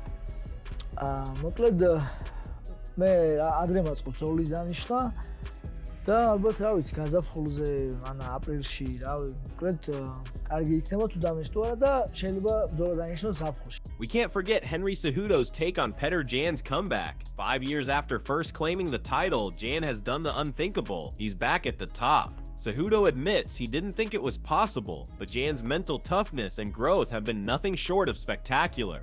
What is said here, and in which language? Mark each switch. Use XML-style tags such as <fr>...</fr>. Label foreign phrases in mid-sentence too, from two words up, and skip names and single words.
<ka>მოკლედ მე ადრე მაწყობ ბრძოლის დანიშნა და ალბათ რა ვიცი გაზაფხულზე ან აპრილში რა მოკლედ კარგი იქნება თუ დამეშტოა და შეიძლება ბრძოლა დანიშნოს ზაფხულში.</ka> <en>We can't forget Henry Cejudo's take on Petr Jan's comeback. 5 years after first claiming the title, Jan has done the unthinkable. He's back at the top. Cejudo admits he didn't think it was possible, but Jan's mental toughness and growth have been nothing short of spectacular.</en>